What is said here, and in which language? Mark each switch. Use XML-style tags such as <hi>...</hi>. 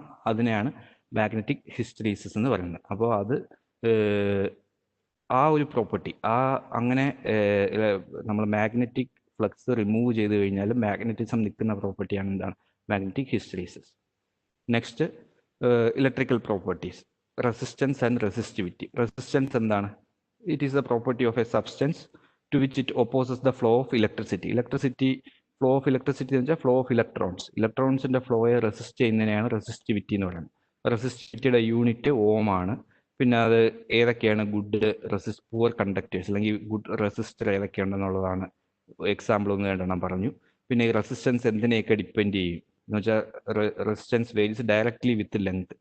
<ml>അതിനെയാണ് മാഗ്നറ്റിക് ഹിസ്റ്ററീസിസ് എന്ന് പറയുന്നത്. അപ്പോൾ അത് ആ ഒരു പ്രോപ്പർട്ടി, അങ്ങനെ നമ്മൾ മാഗ്നറ്റിക് ഫ്ലക്സ് റിമൂവ് ചെയ്ത് കഴിഞ്ഞാൽ മാഗ്നറ്റിസം നിൽക്കുന്ന പ്രോപ്പർട്ടിയാണ് എന്താണ്, magnetic ഹിസ്റ്ററീസിസ്. Next electrical properties, resistance and resistivity. Resistance എന്താണ്,</ml> <en>it is the property of a substance to which it opposes the flow of electricity. Flow of electricity</en> <ml>എന്ന് വെച്ചാൽ</ml> <en>flow of electrons.</en> <ml>ഇലക്ട്രോൺസിന്റെ ഫ്ലോയെ resist ചെയ്യുന്നതിനെയാണ് resistivity എന്ന് പറയുന്നത്. റെസിസ്റ്റിവിറ്റിയുടെ unit ohm ആണ്. പിന്നെ അത് ഏതൊക്കെയാണ് poor conductors അല്ലെങ്കിൽ ഗുഡ് റെസിസ്റ്റർ ഏതൊക്കെയുണ്ടെന്നുള്ളതാണ് എക്സാമ്പിൾ ഒന്ന് രണ്ടെണ്ണം പറഞ്ഞു. പിന്നെ ഈ റെസിസ്റ്റൻസ് എന്തിനെയൊക്കെ ഡിപ്പെൻഡ് ചെയ്യും എന്ന് വെച്ചാൽ</ml> <en>Resistance varies directly with length.</en>